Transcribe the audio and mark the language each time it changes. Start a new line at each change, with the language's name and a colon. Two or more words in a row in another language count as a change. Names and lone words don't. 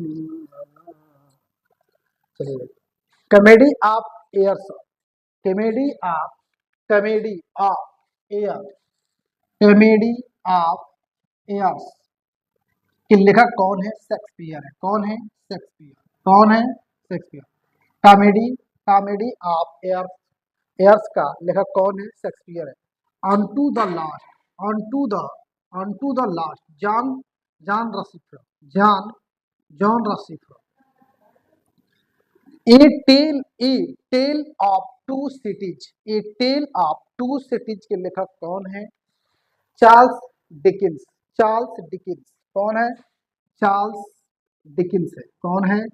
Hindi: चलिए, कॉमेडी ऑफ एयर्स, कॉमेडी ऑफ एयर, कॉमेडी ऑफ एयर्स के लेखक कौन है? शेक्सपियर है। कौन है? शेक्सपियर। कौन है? शेक्सपियर। कॉमेडी, कॉमेडी ऑफ एयर्स, एयर्स का लेखक कौन है? शेक्सपियर है। अनटू द लास्ट, अनटू द लास्ट, जॉन, जॉन रसिफर, जॉन रसिफर। ए टेल ऑफ टू सिटीज, ए टेल ऑफ टू सिटीज के लेखक कौन है? चार्ल्स डिकिंस, चार्ल्स डिकिंस। कौन है? चार्ल्स डिकिंस है। कौन है?